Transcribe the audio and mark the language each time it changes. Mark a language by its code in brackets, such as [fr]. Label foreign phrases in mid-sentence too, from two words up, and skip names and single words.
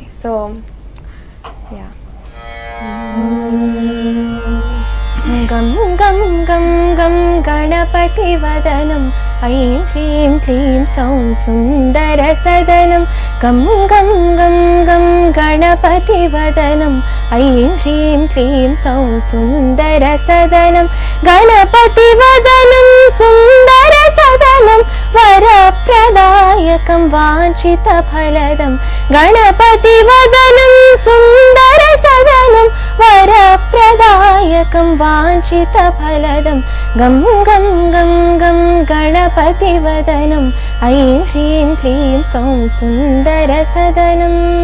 [en] So yeah. [sa] గం గం గం గం గణపతి వదనం ఐం హ్రీం క్లీం సౌం సుందర సదనం గం గం గం గం గణపతి వదనం ऐं ह्रीं क्लीं सौं सुन्दरसदनं गणपतिवदनं सुन्दरसदनं वरप्रदायकं वाञ्छितफलदं गणपतिवदनं सुन्दरसदनं वरप्रदायकं वाञ्छितफलदं गं गं गं गं गणपतिवदनम् ऐं ह्रीं क्लीं सौं सुन्दरसदनम्